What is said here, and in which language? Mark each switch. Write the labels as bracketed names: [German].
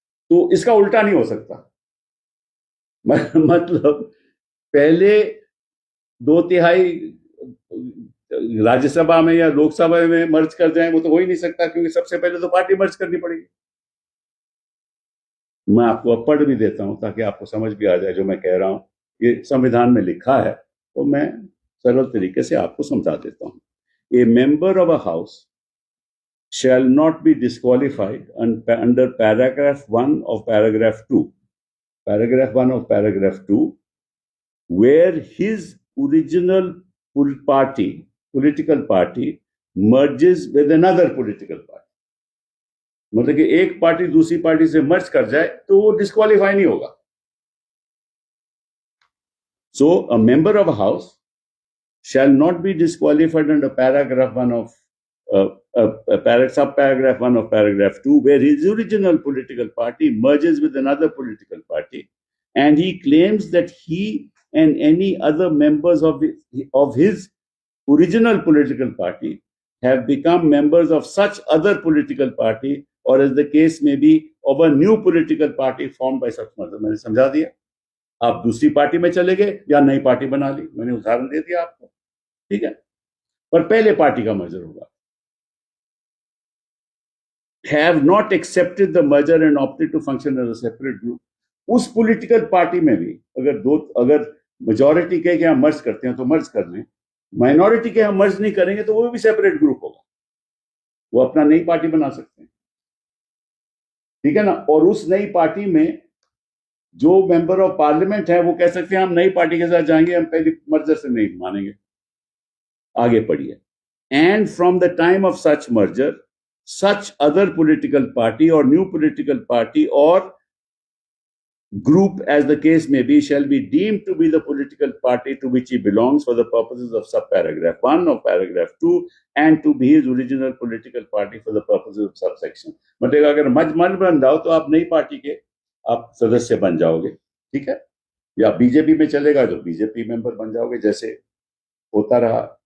[Hindi] तो इसका उल्टा नहीं हो सकता। मतलब पहले 2/3 राज्यसभा में या लोकसभा में मर्ज कर जाए, वो तो हो ही नहीं सकता, क्योंकि सबसे पहले तो पार्टी मर्ज करनी पड़ेगी। मैं आपको अब पढ़ भी देता हूं ताकि आपको समझ भी आ जाए जो मैं कह रहा हूं। ये संविधान में लिखा है, तो मैं सरल तरीके से आपको समझा देता हूं। [English] A member of a house shall not be disqualified under paragraph 1 of paragraph 2. Paragraph 1 of paragraph 2, where his original political party merges with another political party. [Hindi] मतलब कि एक पार्टी दूसरी पार्टी से मर्ज कर जाए तो वो डिस्क्वालीफाई नहीं होगा। [English] So a member of a house shall not be disqualified under paragraph 1 of subparagraph 1 of paragraph 2, where his original political party merges with another political party, and he claims that he and any other members of his original political party have become members of such other political party, or as the case may be, of a new political party formed by such merger. [Hindi] मैंने समझा दिया। आप दूसरी party में चले गए या नई पार्टी बना ली, मैंने उदाहरण दे दिया आपको, ठीक है। पर पहले पार्टी का मर्जर होगा। [English] Have not accepted the merger and opted to function as a separate group. [Hindi] उस पॉलिटिकल पार्टी में भी अगर मेजॉरिटी के हम मर्ज करते हैं तो मर्ज कर लें, माइनॉरिटी के हम मर्ज नहीं करेंगे तो वो भी सेपरेट ग्रुप होगा, वो अपना नई पार्टी बना सकते हैं, ठीक है ना। और उस नई पार्टी में जो मेंबर ऑफ पार्लियामेंट है वो कह सकते हैं हम नई पार्टी के साथ जाएंगे, हम पहले मर्जर से नहीं मानेंगे। आगे पढ़िए। [English] And from the time of such merger such other political party or new political party or group, as the case may be, shall be deemed to be the political party to which he belongs for the purposes of subparagraph 1 of paragraph 2 and to be his original political party for the purposes of subsection. [Hindi] मतलब अगर मर्ज बन जाओ तो आप नई party के आप सदस्य बन जाओगे, ठीक है। या बीजेपी में चलेगा तो बीजेपी मेंबर बन जाओगे, जैसे होता रहा।